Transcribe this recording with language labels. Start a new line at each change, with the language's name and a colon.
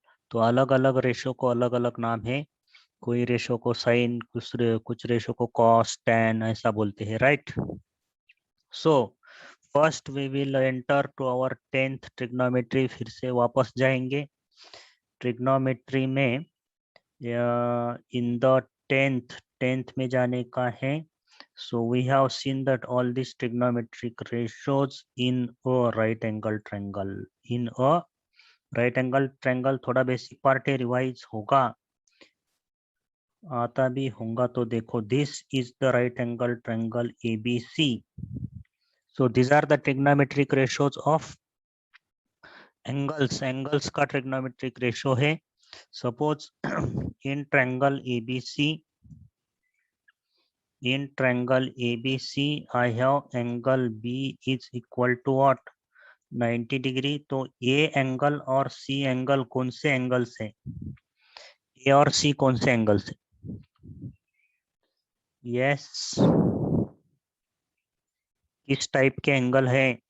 Hindi: तो अलग अलग रेशो को अलग अलग नाम है. कोई रेशो को साइन, कुछ रेशो को कॉस, टैन ऐसा बोलते हैं. Right.
English: So first we will enter to our 10th trigonometry.
Hindi: फिर से वापस जाएंगे ट्रिग्नोमेट्री में. इन द 10th में जाने का है.
English: So we have seen that all these trigonometric ratios in a right angle triangle. In a right angle triangle
Hindi: थोड़ा बेसिक पार्ट है, रिवाइज होगा, आता भी होगा. तो देखो,
English: This is the right angle triangle ABC. So these are the trigonometric ratios of angles. Angles का trigonometric ratio है. Suppose in triangle ABC, in triangle ABC I have angle B is equal to what? 90 degree.
Hindi: तो A angle और C angle कौन से angles हैं? A और C कौन से एंगल्स हैं? यस, किस टाइप के एंगल है?